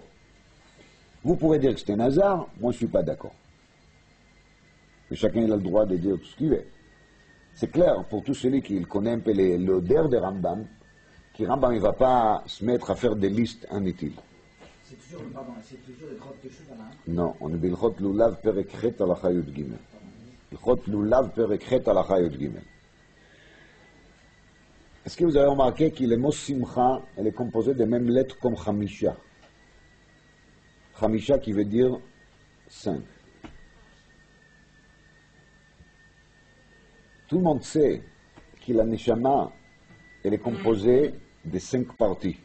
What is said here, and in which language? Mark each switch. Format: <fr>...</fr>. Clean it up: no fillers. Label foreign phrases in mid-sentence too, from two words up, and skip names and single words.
<fr>Vous pouvez dire que c'est un hasard, moi je ne suis pas d'accord. Et chacun il a le droit de dire tout ce qu'il veut. C'est clair pour tous celui qui connaît un peu l'odeur de Rambam, que Rambam ne va pas se mettre à faire des listes inutiles. C'est toujours les grottes de cheveux, hein? Non, on est</fr> <he>בהלכות לולב פרק ח' הלכה י' ג. בהלכות לולב פרק ח' הלכה י' ג.</he> <fr>Est-ce que vous avez remarqué que le mot Simcha, elle est composée des mêmes lettres comme Chamisha? Chamisha qui veut dire 5. Tout le monde sait que la Neshama, elle est composée de 5 parties.</fr>